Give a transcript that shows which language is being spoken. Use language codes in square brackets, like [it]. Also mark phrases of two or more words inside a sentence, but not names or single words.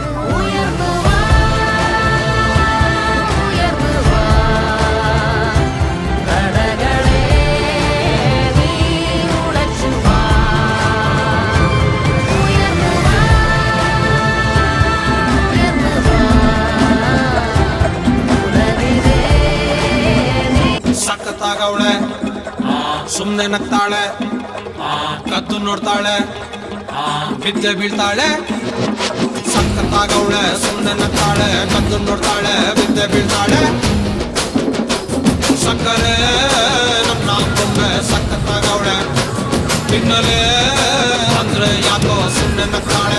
[ml] ഉയർന്നു വാ ഉയർന്നു വാ കടകളെ നീ ഉടച്ചു വാ. ഉയർന്നു വാ ഉയർന്നു വാ ഉടലിലേ നീ. [kn] ಸಖತ್ತಾಗವಳೆ ಸುಮ್ನೆ ನಗ್ತಾಳೆ ಕದ್ದು ನೋಡ್ತಾಳೆ ಬಿದ್ದೆ ಬೀಳ್ತಾಳೆ. ಸಖತ್ತಾಗವಳೆ ಸುಮ್ನೆ ನಗ್ತಾಳೆ ಕದ್ದು ನೋಡ್ತಾಳೆ ಬಿದ್ದೆ ಬೀಳ್ತಾಳೆ. ಸಕ್ಕರೆ ನನ್ನ ಬೊಮ್ಮೆ ಸಖತ್ತಾಗವಳೆ ಹಿನ್ನಲೆ ಅಂದ್ರೆ ಯಾಕೋ ಸುಮ್ನೆ ನಗ್ತಾಳೆ.